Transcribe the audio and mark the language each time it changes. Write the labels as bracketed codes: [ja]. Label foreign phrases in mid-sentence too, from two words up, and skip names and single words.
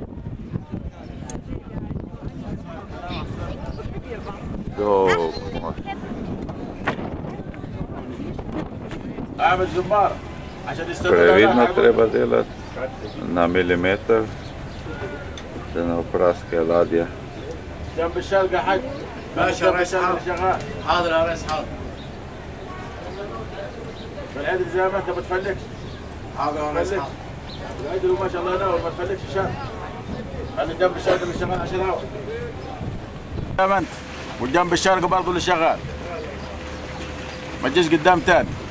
[sl] Dolg most. Previdno treba delati na milimeter, da ne opraske ladje. [ar] جنب الشلقة حق ماشي يا ريس حاضر يا ريس حاضر بالعدل زي ما انت ما تفلكش حاضر يا ريس حاضر العدل وما شاء الله ينور ما تفلكش الشلقة خلي جنب الشلقة اللي شغال عشان هوا زي ما انت والجنب الشلقة برضه اللي شغال ما تجيش قدام تاني